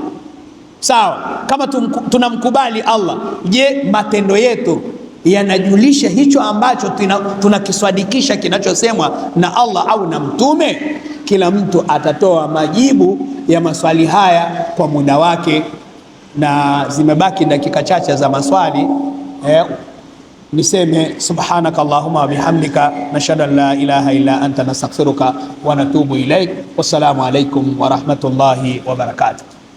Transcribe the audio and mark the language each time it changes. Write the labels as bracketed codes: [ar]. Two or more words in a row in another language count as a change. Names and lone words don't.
[sw] Sawa, kama tunamkubali Allah, je, matendo yetu yanajulisha hicho ambacho tunakiswadikisha kinachosemwa na Allah au na mtume? Kila mtu atatoa majibu ya maswali haya kwa muda wake, na zimebaki dakika chache za maswali. Niseme [ar] سبحانك اللهم وبحمدك نشهد أن لا إله إلا أنت نستغفرك ونتوب إليك. والسلام عليكم ورحمة الله وبركاته.